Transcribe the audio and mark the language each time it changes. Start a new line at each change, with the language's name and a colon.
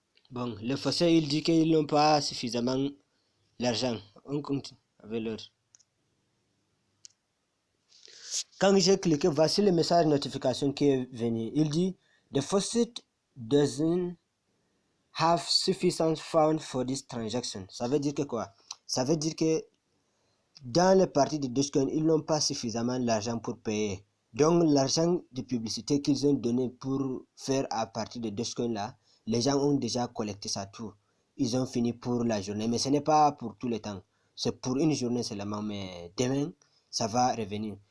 French: Bon, le faussaire, il dit qu'ils n'ont pas suffisamment l'argent. On continue avec l'autre. Quand j'ai cliqué, voici le message notification qui est venu. Il dit
English: The faucet doesn't have sufficient funds for this transaction.
French: Ça veut dire que quoi? Ça veut dire que dans les parties de Dogecoin, ils n'ont pas suffisamment d'argent pour payer. Donc l'argent de publicité qu'ils ont donné pour faire à partir de Dogecoin là, les gens ont déjà collecté ça tout. Ils ont fini pour la journée, mais ce n'est pas pour tout le temps. C'est pour une journée seulement, mais demain, ça va revenir.